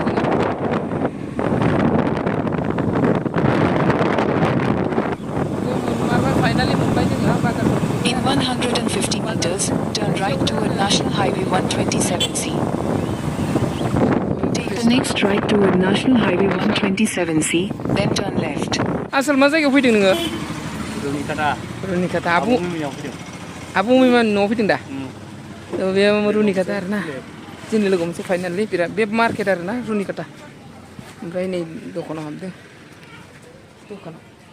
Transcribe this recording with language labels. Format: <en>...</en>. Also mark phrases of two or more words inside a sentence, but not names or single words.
<en>In 150 meters, turn right toward National Highway 127C. Take the next right toward National Highway 127C, then turn left.</en> <brx>Asal मा जायगायाव फैदों नोङो? रुनिकाटा आबु मुहिमोन न'आव फैदों दा? बे रुनिकाटा आरोना जोंनि लोगो मोनसे फाइनालि बिराद बे मार्केट आरोना रुनिकाटा ओमफ्राय नै दखानाव हाबदों दखानाव</brx>